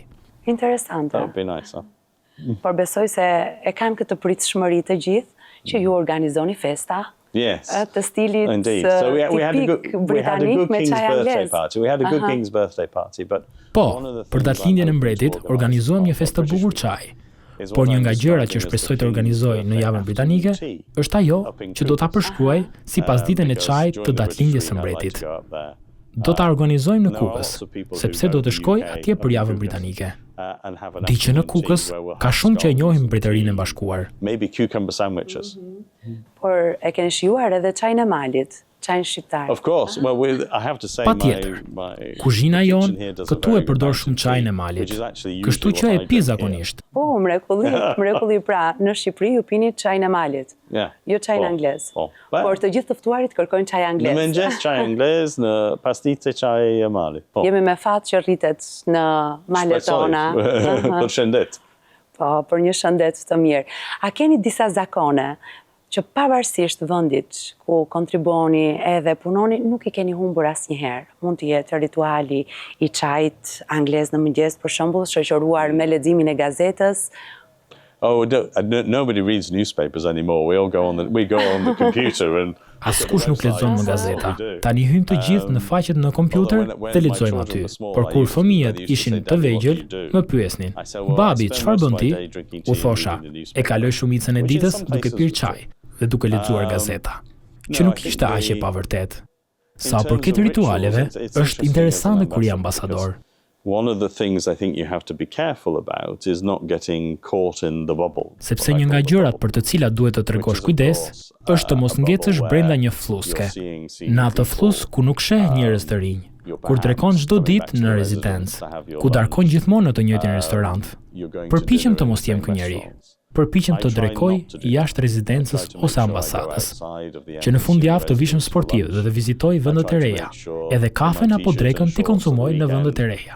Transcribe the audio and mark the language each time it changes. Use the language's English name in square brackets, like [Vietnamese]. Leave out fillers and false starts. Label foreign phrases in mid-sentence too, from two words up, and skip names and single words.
[Albanian] Interesante. [English] That would be nice. [Albanian] Por besoj se e kanë këtë pritshmëri të gjithë që ju organizoni festa. [English] Yes. [Albanian] Të stilit tipik britanik me çaj anglez. [English] We had a good King's birthday party, but [Albanian] Po, për datëlindjen e mbretit organizuam një festë të bukur çaj. Por një nga gjërat që shpresoj të organizoj në javën britanike është ajo që do ta përshkruaj si pasditën e çajit të datëlindjes së mbretit. Do ta organizojmë në Kukës, sepse do të shkoj atje për javën britanike. Di që në Kukës ka shumë që e njohin Mbretërinë e Bashkuar. [English] Maybe cucumber sandwiches. [Albanian] Por e keni shijuar edhe çajin e malit, çajin shqiptar. [English] Of course. Well, I have to say [Albanian] Patjetër. Kuzhina jon këtu e përdor shumë çajin e malit. Kështu që e pi zakonisht. Po, mrekulli pra, në Shqipëri ju pini çajin e malit. Jo çajin anglez. Por të gjithë të ftuarit kërkojnë çaj anglez. Në mëngjes çaj anglez, në pasdice çaj e malit. Jemi me fat që rritet në malet tona. Për shëndet. Po, për një shëndet të mirë. A keni disa zakone që pavarësisht vendit ku kontribuoni edhe punoni, nuk I keni humbur asnjëherë? Mund të jetë rituali I çajit anglez në mëngjes, për shembull, shoqëruar me leximin e gazetës. [English] Oh, nobody reads newspapers anymore. We go on the computer and [Albanian] Askush nuk lexon më gazeta. Tani hyjmë të gjithë në faqet në kompjuter dhe lexojmë aty. Por kur fëmijët ishin të vegjël, më pyesnin: "Babi, çfarë bën ti?" U thosha: "E kaloj shumicën e ditës duke pirë çaj dhe duke lexuar gazeta." Që nuk ishte aq e pavërtet. Sa për këtë ritualeve, është interesante kur je ambasador. [English] One of the things I think you have to be careful about is not getting caught in the bubble. [Albanian] Sepse një nga gjërat për të cilat duhet të tregosh kujdes është të mos ngecësh brenda një fluske. Në atë flus ku nuk sheh njerëz të rinj, kur drekon çdo ditë në rezidencë, ku darkon gjithmonë në të njëjtin restorant. Përpiqem të mos jem ky njeri. Përpiqem të drekoj jashtë rezidencës ose ambasadës, që në fundjavë të vishëm sportiv dhe të vizitoj vendet e reja, edhe kafen apo drekën t'i konsumoj në vendet e reja.